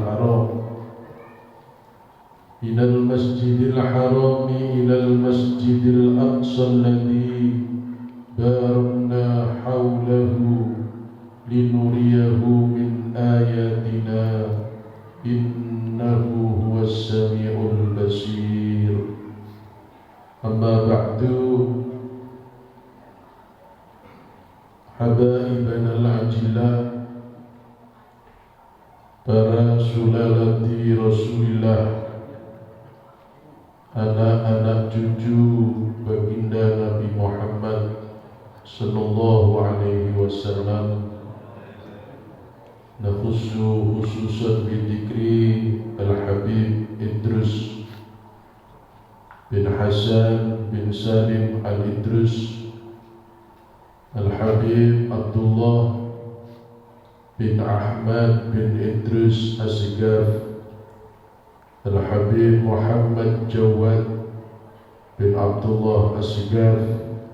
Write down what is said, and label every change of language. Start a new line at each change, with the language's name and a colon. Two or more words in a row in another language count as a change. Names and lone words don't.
Arabic: الحرام إلى المسجد الأقصى الذي باركنا حوله لنريه من آياتنا إنه هو السميع البصير. أما بعد، حبايبنا الأجلاء،
Indonesian: para
Arabic: سلالة رسول الله,
Indonesian: anak-anak cucu baginda Nabi Muhammad
Arabic: صلى الله عليه وسلم, نخص خصوصا بذكر Al-Habib Idrus bin Hasan bin Salim Al-Idrus, Al-Habib Abdullah bin Ahmad bin Idrus Asgaf, Al-Habib Muhammad Jawad bin Abdullah Asgaf,